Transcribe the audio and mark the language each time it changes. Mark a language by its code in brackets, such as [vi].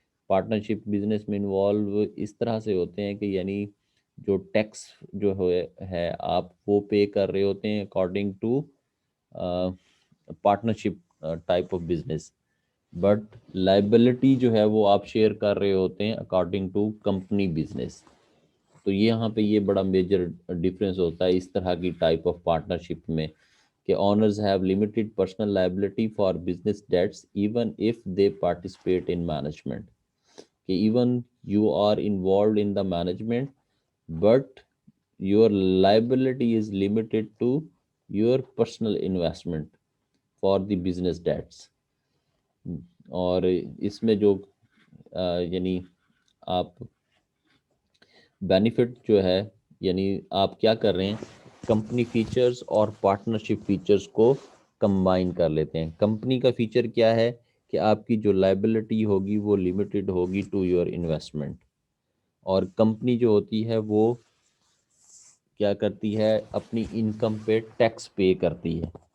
[ur] Partnership business میں involve اس طرح سے ہوتے ہیں کہ یعنی جو ٹیکس جو ہے آپ وہ پے کر رہے ہوتے ہیں [en] according to partnership type of business, [ur] but liability جو ہے وہ آپ شیئر کر رہے ہوتے ہیں [en] According to company business. [ur] تو یہاں پہ یہ بڑا میجر ڈفرینس ہوتا ہے اس طرح کی ٹائپ آف پارٹنرشپ میں کہ [en] owners have limited personal liability for business debts even if they participate in management. [ur] کہ [en] even you are involved in the management but your liability is limited to your personal investment for the business debts. [ur] اور اس میں جو یعنی آپ benefit جو ہے، یعنی آپ کیا کر رہے ہیں، کمپنی فیچرز اور پارٹنرشپ فیچرز کو کمبائن کر لیتے ہیں. کمپنی کا فیچر کیا ہے کہ آپ کی جو لائبلٹی ہوگی وہ لمیٹڈ ہوگی [en] to your investment, [ur] اور کمپنی جو ہوتی ہے وہ کیا کرتی ہے، اپنی انکم پہ ٹیکس پے کرتی ہے.